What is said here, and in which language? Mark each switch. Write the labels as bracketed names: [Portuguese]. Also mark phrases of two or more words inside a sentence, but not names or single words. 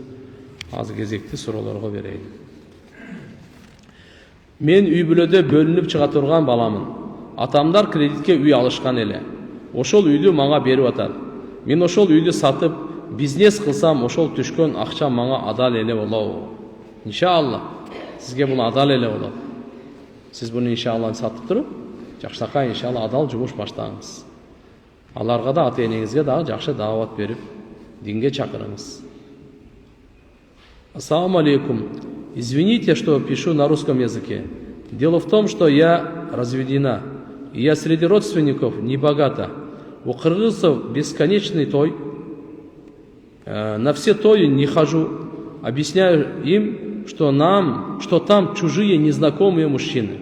[Kyrgyz] Азыр кезекти суроолорго берейин. Мен үй бүлөдө бөлүнүп чыга турган баламын. Атамдар кредитке үй алышкан эле. Ошол үйдү мага берип атат. Мен ошол үйдү сатып, бизнес кылсам, ошол түшкөн акча мага адал эле болобу? [Kazakh] Иншалла. Сізге бұл адал эле болот. Сіз бұны иншалла сатып тұрып, [Kyrgyz] жакшынакай иншалла адал жумуш баштаңыз. Аларга да ата энеңизге дагы жакшы даават берип, динге чакырыңыз. [Arabic] السلام عليكم. [Russian] Извините, что пишу на русском языке. Дело в том, что я разведена, и я среди родственников не богата. У кыргызцев бесконечный той. На все тои не хожу. Объясняю им, что там чужие незнакомые мужчины.